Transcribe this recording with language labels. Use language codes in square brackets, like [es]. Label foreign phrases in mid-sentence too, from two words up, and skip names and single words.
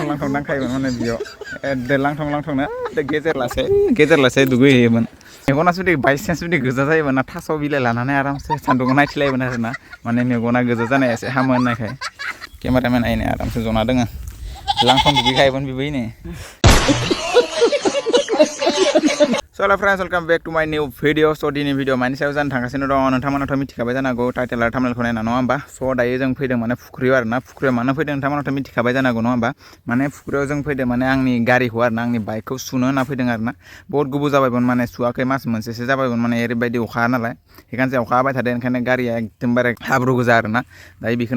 [brx] लांथं दांखायोमोन माने बेयाव एकदम लांथं लांथंनो गेजेर लासे दुगैहैयोमोन मेगना जुदि बायसान्स जुदि गोजा जायोमोन ना थास' बिलाइ लानानै आरामसे सान्दुङाव नायथिलायोमोन आरोना माने मेगना गोजा जानाया एसे हामो होननायखाय केमेरामेन आइनो आरामसे जना दोङो लांथं दुगैखायोमोन बेबायदिनो [en] So hello friends, welcome back to my new video. [brx] So दिनै भिडिअ मानि सायाव जानो थांगासिनो दं नोंथांमोनाथ' मिथिखाबाय जानांगौ टाइटेल आरो थाम्बनेलखौ नायना नङा होमबा स' दायो जों फैदों माने फुख्रियाव आरोना फुख्रियाव मानो फैदों नोंथांमोनाथ' मिथिखाबाय जानांगौ नङा होमबा माने फुख्रियाव जों फैदों माने आंनि गारिखौ आरोना आंनि बाइकखौ सुनो होनना फैदों आरोना बहुत गोबाव जाबायमोन माने सुवाखै मास मोनसेसो जाबायमोन माने ओरैबायदि अखा नालाय बेखायनो अखा हाबाय थादों ओंखायनो गारिया एकदमबारे हाब्रु गोजा आरोना दायो बेखौनो